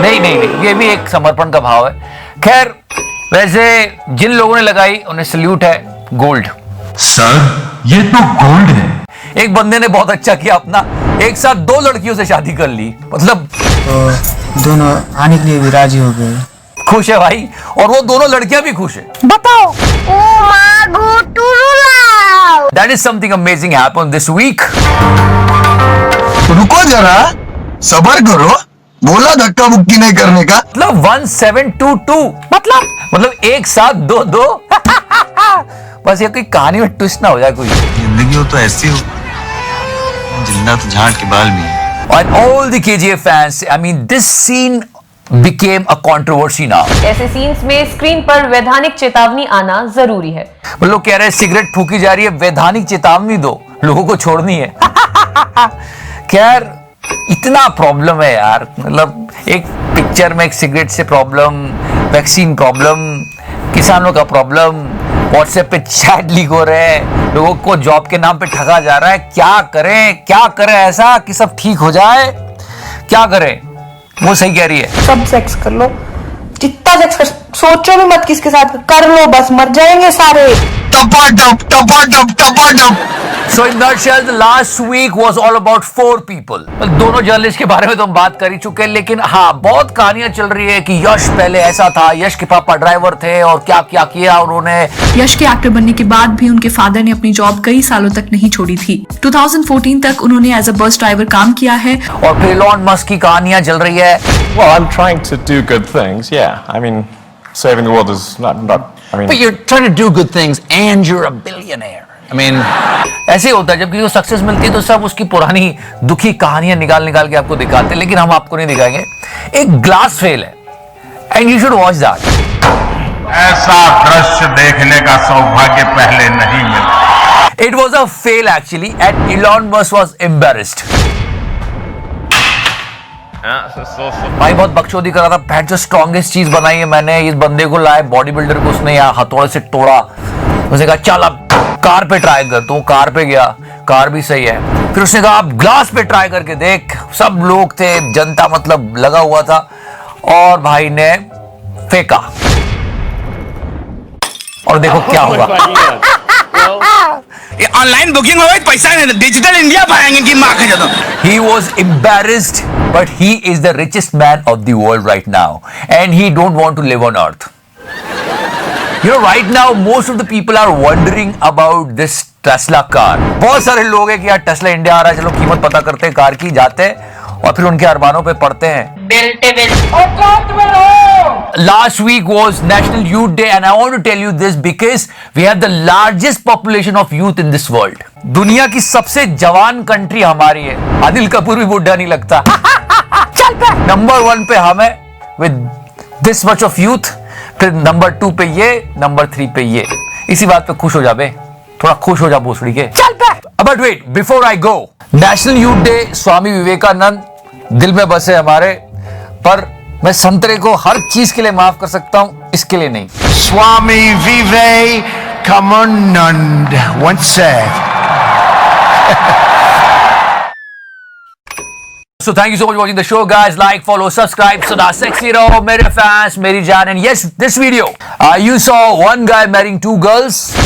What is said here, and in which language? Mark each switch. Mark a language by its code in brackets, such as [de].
[hi] नहीं, ये भी एक समर्पण का भाव है। खैर, वैसे जिन लोगों ने लगाई उन्हें सल्यूट है। गोल्ड सर ये तो गोल्ड है। एक बंदे ने बहुत अच्छा किया, अपना एक साथ 2 लड़कियों से शादी कर ली, मतलब तो दोनों आने के लिए भी राजी हो गए। खुश है भाई, और वो दोनों लड़कियां भी खुश है। बताओ। [en] That is something amazing happened this week. [hi] रुको जरा, सबर करो, बोला धक्का मुक्की नहीं करने का। मतलब 1722 मतलब एक साथ दो बस ये कोई कहानी में ट्विस्ट ना हो जाए कोई। जिंदगी हो तो ऐसी हो, जिंदा तो झाड़ के बाल में। [en] And all the KGF fans, I mean, this scene became a controversy now. [hi] ऐसे सीन्स में स्क्रीन पर वैधानिक चेतावनी आना जरूरी है। लोग कह रहे हैं सिगरेट फूकी जा रही है, वैधानिक चेतावनी दो, लोगों को छोड़नी है। खैर, इतना प्रॉब्लम है यार, मतलब एक पिक्चर में एक सिगरेट से प्रॉब्लम, वैक्सीन प्रॉब्लम, किसानों का प्रॉब्लम, व्हाट्सएप पे चैट लीक हो रहे हैं, लोगों को जॉब के नाम पे ठगा जा रहा है। क्या करें ऐसा कि सब ठीक हो जाए? क्या करें? वो सही कह रही है। सब सेक्स कर लो, जितना सेक्स कर, सोचो भी मत किसके साथ, कर लो, बस मर जाएंगे सारे। [en] So in nutshell, the last week was all about 4 people. [hi] दोनों जर्नलिस्ट के बारे में तो हम बात कर ही चुके हैं, लेकिन हाँ, बहुत कहानियां चल रही है कि यश पहले ऐसा था, यश के पापा ड्राइवर थे और क्या क्या किया उन्होंने। यश के एक्टर बनने के बाद भी उनके फादर ने अपनी जॉब कई सालों तक नहीं छोड़ी थी। 2014 तक उन्होंने एज अ बस ड्राइवर काम किया है। और फिर इलॉन मस्क की कहानियां चल रही है। [en] Well, I'm trying to do good things, yeah. I mean, saving the world is not I mean... But you're trying to do good things and you're a billionaire. I mean, [hi] ऐसे होता है जब किसी को सक्सेस मिलती है तो सब उसकी पुरानी दुखी कहानियां निकाल के आपको दिखाते हैं, लेकिन हम आपको नहीं दिखाएंगे। [en] एक glass fail है and you should watch that. [hi] ऐसा दृश्य देखने का सौभाग्य पहले नहीं मिला। [en] It was a fail actually and Elon Musk was embarrassed. [hi] भाई बहुत बकचोदी कर रहा था, बैठ जो स्ट्रॉन्गेस्ट चीज बनाई है मैंने, इस बंदे को लाया बॉडी बिल्डर को, उसने यहाँ हथौड़े से तोड़ा, उसने कहा चल अब कार पे ट्राई कर। तो कार पे गया, कार भी सही है। फिर उसने कहा आप ग्लास पे ट्राई करके देख। सब लोग थे, जनता मतलब लगा हुआ था, और भाई ने फेंका और देखो क्या हुआ। ऑनलाइन बुकिंग हो गई, पैसा नहीं, डिजिटल इंडिया पाएंगे कि मां का जदों। [en] He was embarrassed, but he is the richest man of the world right now, and he don't want to live on earth. You know, right now most of the people are wondering about this Tesla car. [hi] बहुत सारे लोग हैं कि यार Tesla India आ रहा है, चलो कीमत पता करते हैं कार की, जाते हैं और फिर उनके अरमानों पे पड़ते हैं। [en] Last week was National Youth Day and I want to tell you this because we have the largest population of youth in this world. [hi] दुनिया की सबसे जवान कंट्री हमारी है। आदिल कपूर भी बुढ़ा नहीं लगता। चल पे नंबर 1 पे हम है [en] with this much of youth, [hi] फिर नंबर 2 पे ये, नंबर 3 पे ये। इसी बात पे खुश हो जा बे, थोड़ा खुश हो जा भोसड़ी के। चल पे। [en] but wait, before I go, [hi] national youth day, Swami Vivekananda दिल में बसे हमारे, पर मैं संतरे को हर चीज के लिए माफ कर सकता हूं, इसके लिए नहीं। [en] Swami Vivekanand once said. So thank you so much for watching the show, guys. Like, follow, subscribe. So that's sexy [hi] raho, mere fans, meri jaan. [en] And yes, this video, you saw one guy marrying two girls.